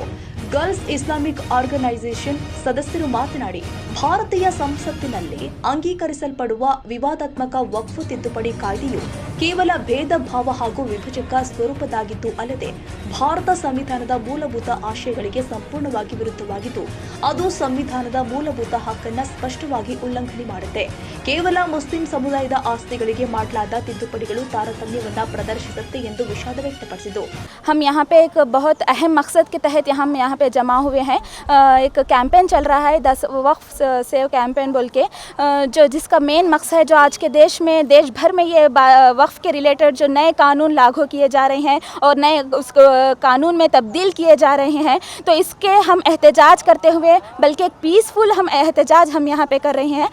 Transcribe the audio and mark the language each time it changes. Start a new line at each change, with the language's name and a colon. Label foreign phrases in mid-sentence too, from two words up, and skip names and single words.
Kannada: ಗರ್ಲ್ಸ್ ಇಸ್ಲಾಮಿಕ್ ಆರ್ಗನೈಸೇಷನ್ ಸದಸ್ಯರು ಮಾತನಾಡಿ, ಭಾರತೀಯ ಸಂಸತ್ತಿನಲ್ಲಿ ಅಂಗೀಕರಿಸಲ್ಪಡುವ ವಿವಾದಾತ್ಮಕ ವಕ್ಫ್ ತಿದ್ದುಪಡಿ ಕಾಯ್ದೆಯು ಕೇವಲ ಭೇದ ಭಾವ ಹಾಗೂ ವಿಭಜಕ ಸ್ವರೂಪದಾಗಿದ್ದು ಅಲ್ಲದೆ ಭಾರತ ಸಂವಿಧಾನದ ಮೂಲಭೂತ ಆಶಯಗಳಿಗೆ ಸಂಪೂರ್ಣವಾಗಿ ವಿರುದ್ಧವಾಗಿದ್ದು ಅದು ಸಂವಿಧಾನದ ಮೂಲಭೂತ ಹಕ್ಕನ್ನು ಸ್ಪಷ್ಟವಾಗಿ ಉಲ್ಲಂಘನೆ ಮಾಡುತ್ತೆ. ಕೇವಲ ಮುಸ್ಲಿಂ ಸಮುದಾಯದ ಆಸ್ತಿಗಳಿಗೆ ಮಾಡಲಾದ ತಿದ್ದುಪಡಿಗಳು ತಾರತಮ್ಯವನ್ನ ಪ್ರದರ್ಶಿಸುತ್ತೆ ಎಂದು ವಿಷಾದ ವ್ಯಕ್ತಪಡಿಸಿದರು.
Hindi: हम यहाँ पे एक बहुत अहम मकसद के तहत हम यहाँ पे जमा हुए हैं. एक कैंपेन चल रहा है 10 वक्फ
English: save campaign
Hindi: बोल के, जिसका मेन मकसद है जो आज के देश में देश भर में ये वक्फ के रिलेटेड जो नए कानून लागू किए जा रहे हैं और नए उस कानून में तब्दील किए जा रहे हैं, तो इसके हम एहतजाज करते हुए बल्कि एक पीसफुल हम एहतजाज हम यहाँ पे कर रहे हैं.